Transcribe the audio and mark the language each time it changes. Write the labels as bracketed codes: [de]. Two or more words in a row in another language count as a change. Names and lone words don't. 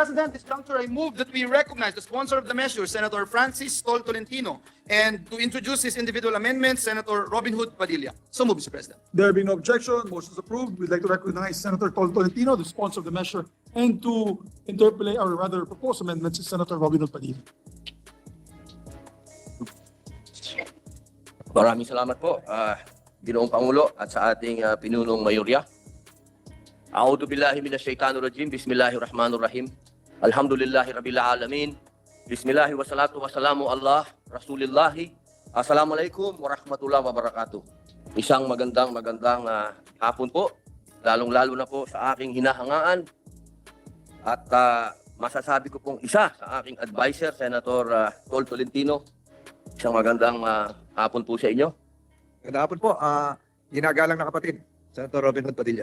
[en] President, this juncture, I move that we recognize the sponsor of the measure, Senator Francis Tol Tolentino, and to introduce his individual amendments, Senator Robin Hood Padilla. So move, Mr. President. There be no objection, motion is approved. We'd like to recognize Senator Tolentino, the sponsor of the measure, and to interpolate, or rather propose amendments, is Senator Robin Hood Padilla. [tl] Maraming salamat po, Ginoong Pangulo at sa ating pinunong mayorya. [ar] أعوذ بالله من الشيطان الرجيم. بسم الله الرحمن الرحيم. الحمد لله رب العالمين. بسم الله والصلاة والسلام على رسول الله. السلام عليكم ورحمة الله وبركاته. [tl] Isang magandang hapon po, lalong-lalo na po sa aking hinahangaan. At masasabi ko pong isa sa aking advisor, Senator Tol Tolentino. Isang magandang hapon po sa inyo. Magandang hapon po, ginagalang na kapatid, Senator Robin Hood Padilla.